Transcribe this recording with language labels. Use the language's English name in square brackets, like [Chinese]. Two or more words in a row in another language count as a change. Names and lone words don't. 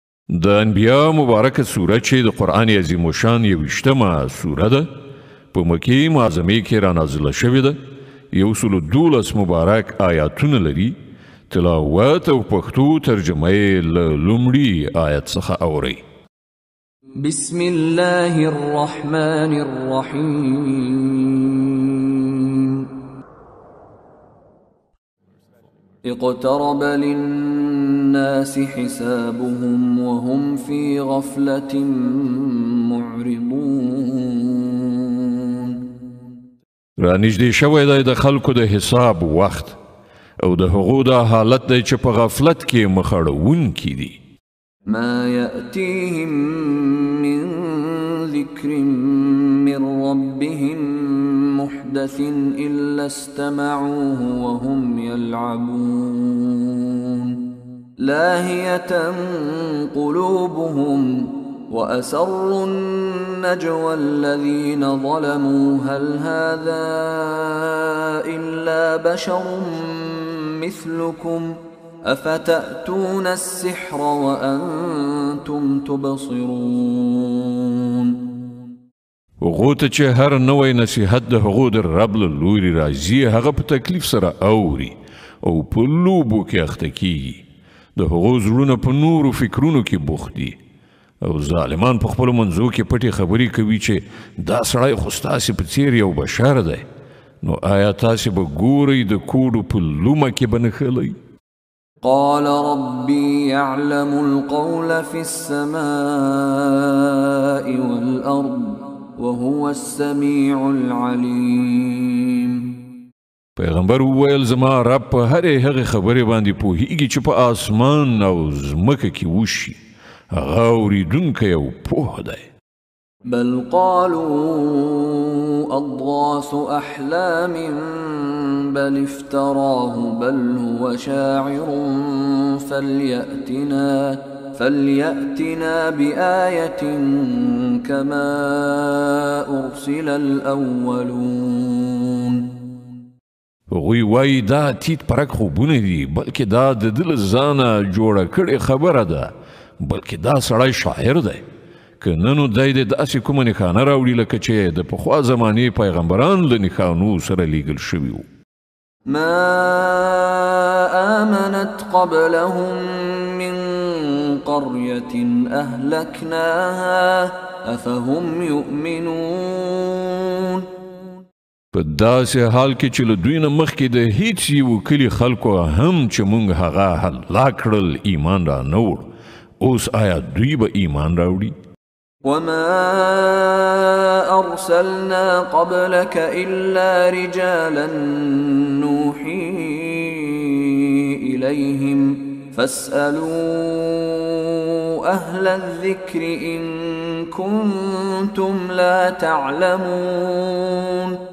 [Pashto] د انبیاء مبارکه سوره چې د قرآن عظیم الشان 21مه سوره ده په مکې معظمې کې را نازله شوې ده. 112 مبارک آیاتونه لري. تلاوت او پښتو ترجمه یې له لومړي آیت څخه اورئ. [Arabic] بسم الله الرحمن الرحيم. اقترب للناس حسابهم وهم في غفلة معرضون. [Pashto] رانږدې شوی دی د خلکو د حساب وخت او د هغو دا حالت دی چې په غفلت کې مخړونکي دي. [Arabic] ما يأتيهم من ذكر من ربهم محدث إلا استمعوه وهم يلعبون لاهية قلوبهم وأسروا النجوى الذين ظلموا هل هذا إلا بشر مثلكم أفتأتون السحر وأنتم تبصرون. [Pashto] هغو ته چې هر نوی نصیحت د هغو د رب له لوري راځي هغه په تکلیف سره اوري او په لوبو کې اخته کیږي. د هغو زړونه په نورو فکرونو کې بوخت دي او ظالمان په خپلو منځو کې پټې خبرې کوي چې دا سړی خو ستاسې په څېر یو بشر دی. نو آیا تاسې به ګورئ د کوډو په لومه کې به نښلی؟ [Arabic] قال ربي يعلم القول في السماء والأرض وهو السميع العليم. [Pashto] پیغمبر وویل زما رب په هرې هغې خبرې باندې پوهیږي چې په آسمان او ځمکه کې وشي. هغه اورېدونکی او پوه دی. [Arabic] بل قالوا أضغاث أحلام بل افتراه بل هو شاعر فليأتنا بآية كما أرسل الأولون. [Pashto] هغوی وایي دا تیت پرک خوبونه دي بلکې دا د ده له ځانه جوړه کړې خبره ده بلکې دا سړی شاعر دی. که نه نو دی د داسې کومه نښانه راوړي لکه چې د پخوا زمانې پیغمبران له نښانو سره لیږل شوي وو. [Arabic] ما آمنت قبلهم من قرية أهلكناها أفهم يؤمنون. [Pashto] په داسې حال کې چې له دوی نه مخکې د هیڅ یو کلي خلکو هم چې موږ هغه هلاک کړل ایمان را نه وړ. اوس آیا دوی به ایمان راوړي؟ [Arabic] وما أرسلنا قبلك إلا رجالا نوحي إليهم فاسألوا أهل الذكر إن كنتم لا تعلمون.